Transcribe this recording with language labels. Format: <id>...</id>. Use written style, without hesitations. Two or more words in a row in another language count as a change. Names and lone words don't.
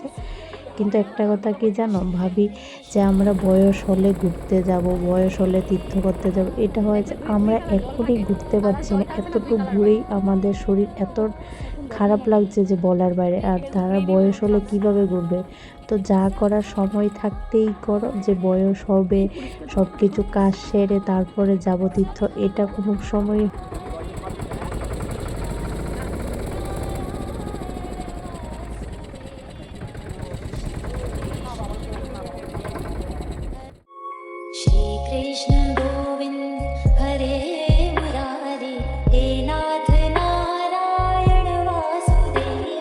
<bn>কিন্তু একটা কথা কি জানো, ভাবি যে আমরা বয়স হলে ঘুরতে যাব, বয়স হলে তীর্থ করতে যাব, এটা হয়েছে আমরা এখনই ঘুরতে পারছি না, এতটুকু ঘুরেই আমাদের শরীর এত খারাপ লাগছে যে বলার বাইরে। আর তারা বয়স হলে কিভাবে ঘুরবে, তো যা করার সময় থাকতেই করো, যে বয়স হবে সব কিছু কাজ সেরে তারপরে যাব তীর্থ, এটা কোনো সময়</bn> <sa>श्री कृष्ण गोविंद हरे मुरारी, हे नाथ नारायण वासुदेव।</sa>